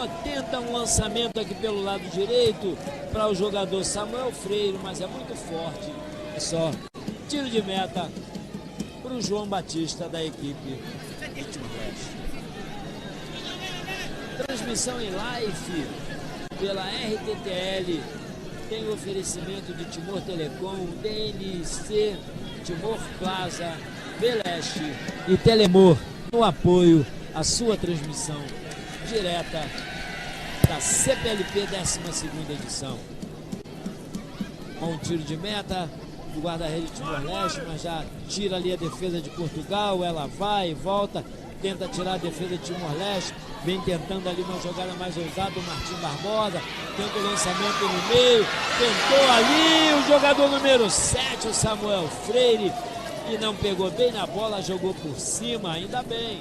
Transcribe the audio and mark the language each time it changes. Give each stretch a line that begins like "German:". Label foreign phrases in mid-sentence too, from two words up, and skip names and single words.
Portuguese: Tenta um lançamento aqui pelo lado direito para o jogador Samuel Freire, mas é muito forte. É só tiro de meta para o João Batista da equipe de Timor-Leste. Transmissão em live pela RTTL. Tem oferecimento de Timor Telecom, DNC, Timor Plaza, Beleste e Telemor no apoio à sua transmissão direta da CPLP 12ª edição. Com um tiro de meta do guarda-redes de Timor-Leste, mas já tira ali a defesa de Portugal. Ela vai e volta, tenta tirar a defesa de Timor-Leste, vem tentando ali uma jogada mais ousada, o Martim Barbosa, tenta o lançamento no meio, tentou ali o jogador número 7, o Samuel Freire, e não pegou bem na bola, jogou por cima, ainda bem.